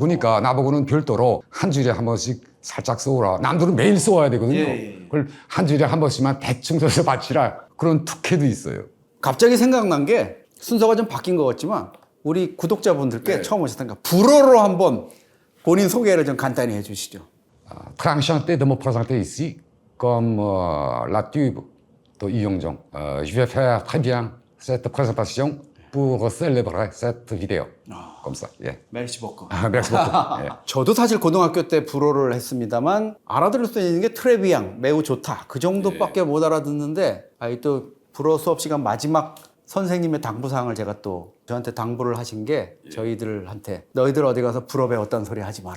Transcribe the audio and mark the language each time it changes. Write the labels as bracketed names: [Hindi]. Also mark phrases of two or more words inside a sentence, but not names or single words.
[Korean] 그러니까 나보고는 별도로 한 주일에 한 번씩 살짝 써오라. 남들은 매일 써와야 되거든요. 그걸 한 주일에 한 번씩만 대충 써서 바치라. 그런 특혜도 있어요. 갑자기 생각난 게 순서가 좀 바뀐 것 같지만 우리 구독자분들께 처음 오셨으니까 불어로 한번 본인 소개를 좀 간단히 해주시죠. [French] Très enchanté de me présenter ici comme la tube de 이용정. Je vais faire très bien cette présentation pour célébrer cette vidéo. Comme ça. [Korean] 예. [French] merci beaucoup. Merci beaucoup. [Korean] 예. 저도 사실 고등학교 때 불어를 했습니다만 알아들을 수 있는 게 [French] très bien [Korean] 매우 좋다 그 정도밖에 못 알아듣는데 또 불어 수업 시간 마지막 선생님의 당부사항을 제가 또 저한테 당부를 하신 게 저희들한테 너희들 어디 가서 불어 배웠다는 소리 하지 마라.